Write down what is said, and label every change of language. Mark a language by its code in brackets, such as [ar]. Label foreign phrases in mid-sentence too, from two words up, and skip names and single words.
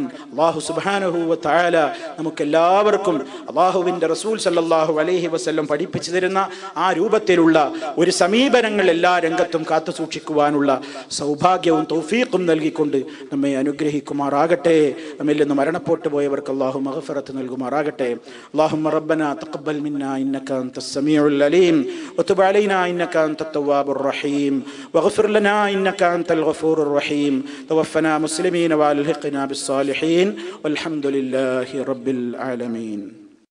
[ar] الله سبحانه وتعالى [ml] നമുക്കെല്ലാവർക്കും അല്ലാഹുവിൻ്റെ റസൂൽ [ar] صلى الله عليه وسلم [ml] പഠിപ്പിച്ചു തരുന്ന ആ രൂപത്തിലുള്ള ഒരു സമീപനങ്ങൾ എല്ലാ രംഗത്തും കാത്തു സൂക്ഷിക്കുവാനുള്ള സൗഭാഗ്യവും തൗഫീഖും നൽകിക്കൊണ്ട് നമ്മെ അനുഗ്രഹിക്കുമാറാകട്ടെ. നമ്മിൽ നിന്ന് മരണപ്പെട്ടു പോയവർക്ക് അല്ലാഹു മഗ്ഫിറത്ത് നൽകുമാറാകട്ടെ. [ar] اللهم ربنا تقبل منا إنك أنت السميع العليم وتب علينا إنك أنت التواب الرحيم واغفر لنا إنك أنت الغفور الرحيم توفنا مسلمين والحقنا بالصالحين والحمد لله رب العالمين.